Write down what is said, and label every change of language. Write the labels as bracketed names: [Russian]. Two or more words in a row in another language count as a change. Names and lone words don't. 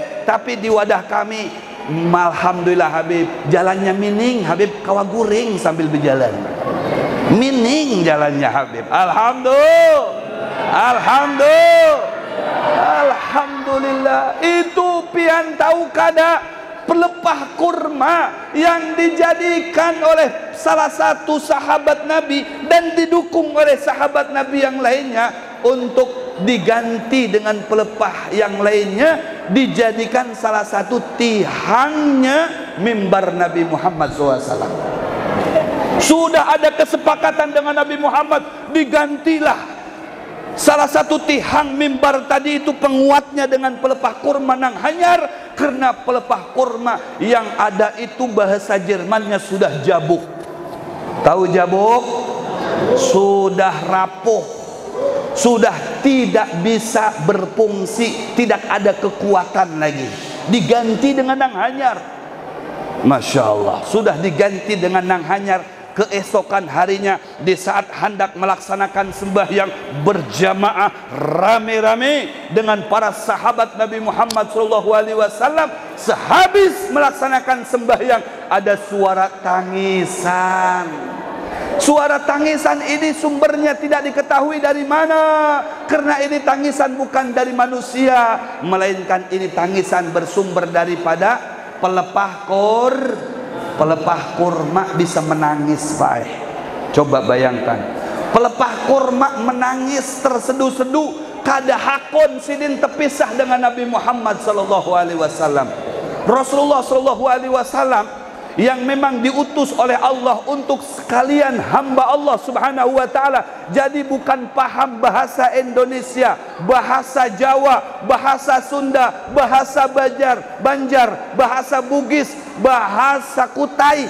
[Indonesian] Tapi di wadah kami, alhamdulillah, Habib, jalannya mining, Habib. [Banjar] Kawa guring sambil berjalan, mining jalannya, Habib. [Indonesian] Alhamdulillah. Alhamdulillah. Alhamdulillah. Itu pian tahu kada pelepah kurma yang dijadikan oleh salah satu sahabat Nabi dan didukung oleh sahabat Nabi yang lainnya untuk diganti dengan pelepah yang lainnya, dijadikan salah satu tihangnya mimbar Nabi Muhammad SAW. Sudah ada kesepakatan dengan Nabi Muhammad, digantilah salah satu tihang mimbar tadi itu penguatnya dengan pelepah kurma [Banjar] nang hanyar, [Indonesian] karena pelepah kurma yang ada itu bahasa Jermannya sudah jabuk. Tahu jabuk? Sudah rapuh, sudah tidak bisa berfungsi, tidak ada kekuatan lagi. Diganti dengan [Banjar] nang hanyar. [Indonesian] Masya Allah, sudah diganti dengan [Banjar] nang hanyar. [Indonesian] Keesokan harinya, di saat hendak melaksanakan sembahyang berjamaah rame-rame dengan para sahabat Nabi Muhammad SAW, sehabis melaksanakan sembahyang ada suara tangisan. Suara tangisan ini sumbernya tidak diketahui dari mana, karena ini tangisan bukan dari manusia, melainkan ini tangisan bersumber daripada pelepah kurma bisa menangis, Pak. Coba bayangkan, Pelepah kurma menangis terseduh-seduh [Banjar] kada hakun sidin [Indonesian] terpisah dengan Nabi Muhammad [Arabic] sallallahu alaihi wasallam. [Indonesian] Rasulullah [Arabic] sallallahu alaihi wasallam [Indonesian] yang memang diutus oleh Allah untuk sekalian hamba Allah [Arabic] subhanahu wa ta'ala. [Indonesian] Jadi bukan paham bahasa Indonesia, bahasa Jawa, bahasa Sunda, bahasa Banjar, bahasa Bugis, bahasa Kutai.